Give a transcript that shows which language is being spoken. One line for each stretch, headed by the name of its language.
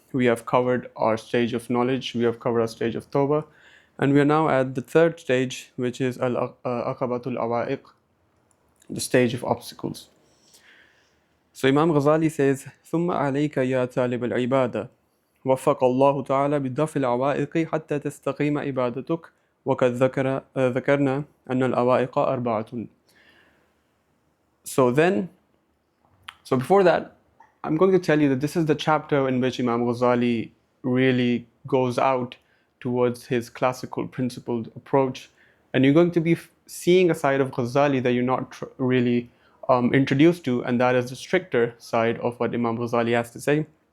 English: We have covered our stage of knowledge, we have covered our stage of Tawbah, and we are now at the third stage, which is al-Aqabatul Awaiq, the stage of obstacles. So Imam Ghazali says,
Arabic: ثم عليك يا طالب العبادة وفق الله تعالى بدفع العوائق حتى تستقيم عبادتك وقد ذكرنا أن العوائق أربعة.
English: So before that, I'm going to tell you that this is the chapter in which Imam Ghazali really goes out towards his classical principled approach, and you're going to be seeing a side of Ghazali that you're not really introduced to, and that is the stricter side of what Imam Ghazali has to say.